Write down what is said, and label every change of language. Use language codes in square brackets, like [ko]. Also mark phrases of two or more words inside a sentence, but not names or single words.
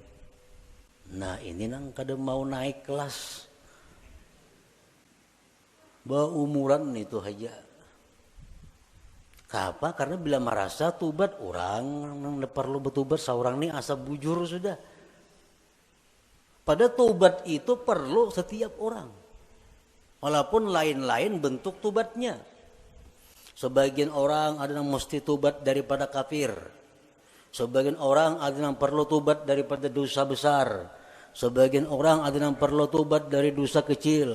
[bjn] Nah ini nang kada mau naik kelas. Umuran itu aja. Kenapa? Karena bila merasa tubat orang nang perlu batubat, seorang ini asa bujur sudah. [id] Pada tobat itu perlu setiap orang. Walaupun lain-lain bentuk tobatnya. Sebagian orang ada yang mesti tobat daripada kafir. Sebagian orang ada yang perlu tobat daripada dosa besar. Sebagian orang ada yang perlu tobat dari dosa kecil.